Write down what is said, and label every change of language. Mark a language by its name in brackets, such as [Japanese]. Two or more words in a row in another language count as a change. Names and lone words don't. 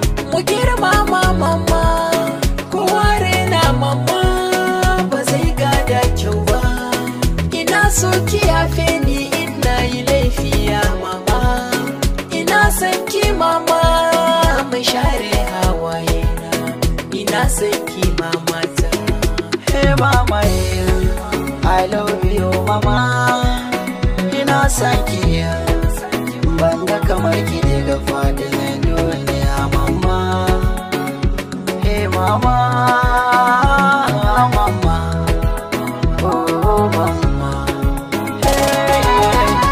[Hausa] Mu girmama mamma, kowa rena mamma, ba zai gada kyau ba. Ina so ki yafe ni in na yi laifi ya mama. Ina son ki mama, mu share hawaye na. Ina son ki mama ta. [English] Hey mama, yeah. I love you mama. [Hausa] Ina son ki, yeah. Ban ga kamar ki daga faɗin duniya mama. [English] Hey mama, mama. Oh mama. Hey, hey.